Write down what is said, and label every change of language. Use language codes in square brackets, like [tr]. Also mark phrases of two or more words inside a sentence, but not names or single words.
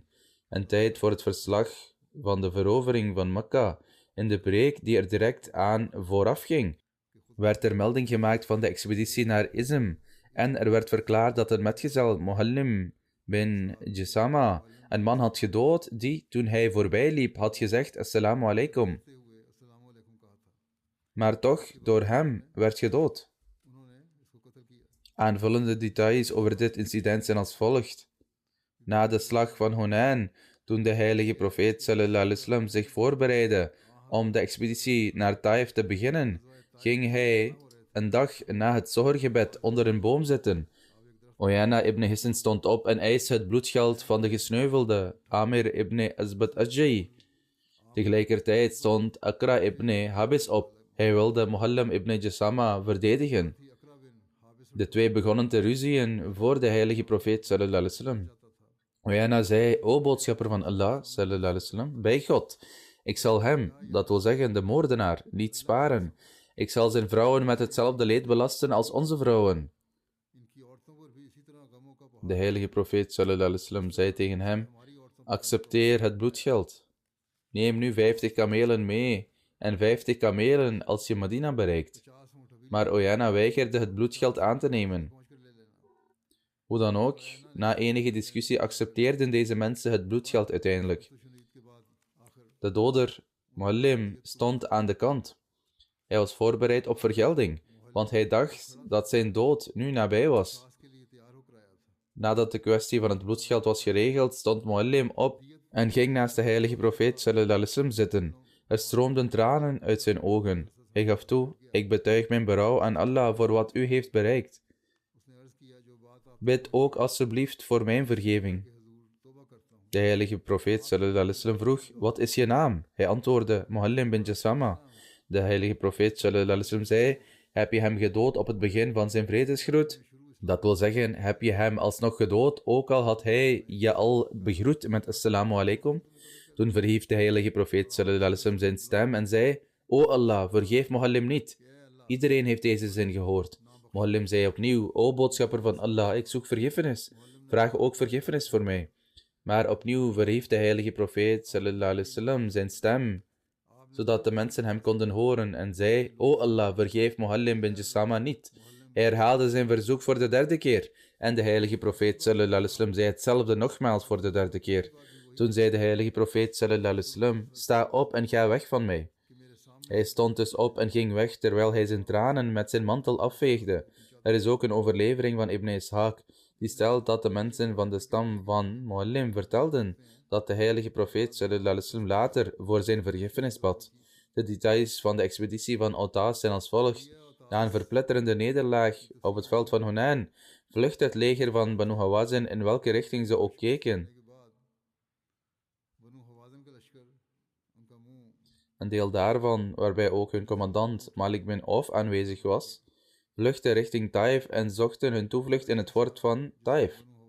[nl] Een tijd voor het verslag van de verovering van Mekka, in de preek die er direct aan vooraf ging, werd er melding gemaakt van de expeditie naar Izm en er werd verklaard dat een metgezel, Muhallim bin Jassama, een man had gedood die, toen hij voorbij liep, had gezegd: [ar] السلام عليكم. [nl] Maar toch door hem werd gedood. Aanvullende details over dit incident zijn als volgt. Na de slag van Hunain, toen de heilige profeet [ar] صلى الله عليه وسلم [nl] zich voorbereidde om de expeditie naar Taif te beginnen, ging hij een dag na het zohorgebed onder een boom zitten. Uyana ibn Hisn stond op en eiste het bloedgeld van de gesneuvelde Amir ibn Azbat Ajay. Tegelijkertijd stond Akra ibn Habis op. Hij wilde Muhallim ibn Jassama verdedigen. De twee begonnen te ruzien voor de heilige profeet [ar] صلى الله عليه وسلم. [nl] Uyana zei: o boodschapper van Allah [ar] صلى الله عليه وسلم, [nl] bij God, ik zal hem, dat wil zeggen de moordenaar, niet sparen. Ik zal zijn vrouwen met hetzelfde leed belasten als onze vrouwen. De heilige profeet [ar] صلى الله عليه وسلم [nl] zei tegen hem: accepteer het bloedgeld. Neem nu 50 kamelen mee en 50 kamelen als je Medina bereikt. Maar Uyana weigerde het bloedgeld aan te nemen. Hoe dan ook, na enige discussie accepteerden deze mensen het bloedgeld uiteindelijk. De doder, Muallim, stond aan de kant. Hij was voorbereid op vergelding, want hij dacht dat zijn dood nu nabij was. Nadat de kwestie van het bloedgeld was geregeld, stond Muallim op en ging naast de heilige profeet [ar] صلى الله عليه وسلم [nl] zitten. Er stroomden tranen uit zijn ogen. Hij gaf toe: ik betuig mijn berouw aan Allah voor wat u heeft bereikt. Bid ook alstublieft voor mijn vergeving. De heilige profeet [ar] صلى الله عليه وسلم [nl] vroeg: wat is je naam? Hij antwoordde: Muhallim bin Jassama. De heilige profeet [ar] صلى الله عليه وسلم [nl] zei: heb je hem gedood op het begin van zijn vredesgroet? Dat wil zeggen, heb je hem alsnog gedood, ook al had hij je al begroet met [ar] السلام عليكم? [nl] Toen verhief de heilige profeet [ar] صلى الله عليه وسلم [nl] zijn stem en zei: o Allah, vergeef Muhallim niet. Iedereen heeft deze zin gehoord. Muhallim zei opnieuw: o boodschapper van Allah, ik zoek vergiffenis. Vraag ook vergiffenis voor mij. Maar opnieuw verhief de heilige profeet [ar] صلى الله عليه وسلم [nl] zijn stem zodat de mensen hem konden horen en zei, O Allah, vergeef Muallim bin Jassama niet. Hij herhaalde zijn verzoek voor de derde keer en de heilige profeet [ar] صلى الله عليه وسلم [nl] zei hetzelfde nogmaals voor de derde keer. Toen zei de heilige profeet [ar] صلى الله عليه وسلم, [nl] sta op en ga weg van mij. Hij stond dus op en ging weg terwijl hij zijn tranen met zijn mantel afveegde. Er is ook een overlevering van Ibn Ishaq die stelt dat de mensen van de stam van Muallim vertelden dat de heilige profeet [ar] صلى الله عليه وسلم [nl] later voor zijn vergiffenis bad. De details van de expeditie van Autas zijn als volgt. Na een verpletterende nederlaag op het veld van Hunain vluchtte het leger van Banu Hawazin in welke richting ze ook keken. Een deel daarvan, waarbij ook hun commandant Malik bin Auf aanwezig was, vluchtte richting Taif en zochten hun toevlucht in het fort van Taif.